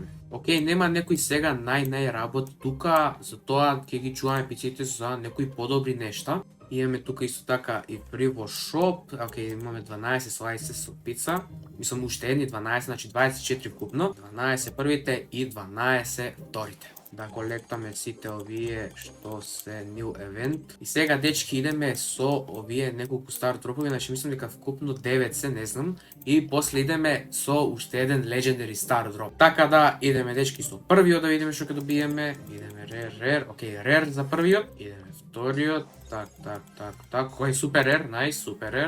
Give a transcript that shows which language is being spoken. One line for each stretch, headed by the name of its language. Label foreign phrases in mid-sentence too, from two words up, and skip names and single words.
Macedonian: Океј, нема некои сега нај работ тука, затоа ќе ги чуваме пиците за некои подобри нешта. Имаме тука исто така и фри во шоп, океј, имаме 12 слайси со пица, мислам уште едни 12, значи 24 вкупно, 12 првите и 12 вторите. Да колектаме сите овие што се
English: new event.
Macedonian: И сега, дечки, идеме со овие неколку
English: star drops,
Macedonian: значи мислам дека вкупно 9 се, не знам. И после идеме со уште еден
English: Legendary Star Drop.
Macedonian: Така да, идеме, дечки, со првиот да видиме што ќе добиеме. Идеме Rare, океј, Rare за првиот. Идеме вториот, так, кој
English: Super Rare,
Macedonian: најс,
English: Super Rare.